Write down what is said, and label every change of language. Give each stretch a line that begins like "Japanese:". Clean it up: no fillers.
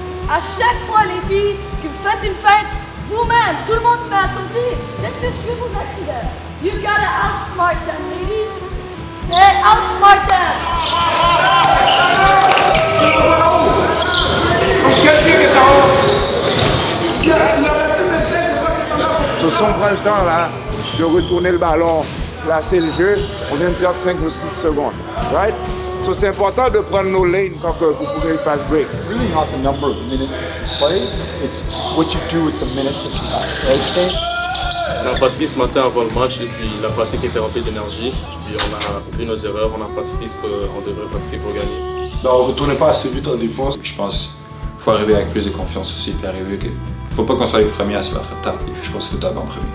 French: À chaque fois, les filles, que vous faites une fête, vous-même, tout le monde se met à sauter.
English: Let's just dribble next to them. You gotta outsmart them, ladies. Okay, outsmart them.
French: Si on prend le temps là de retourner le ballon, placer le jeu, on vient de perdre 5 ou 6 secondes, right? So c'est important de prendre nos lanes quand vous pouvez faire break.
English: Really not the number of minutes you play, it's what you do with the minutes that you have, right?
French: On a pratiqué ce matin avant le match et puis la pratique était remplie d'énergie. Puis on a vu nos erreurs, on a pratiqué ce qu'on devrait pratiquer pour gagner. On ne retournait pas assez vite en défense. Je pense qu'il faut arriver avec plus de confiance aussi et arriver que... Faut pas qu'on soit les premiers à se faire taper. Je pense qu'il faut taper en premier.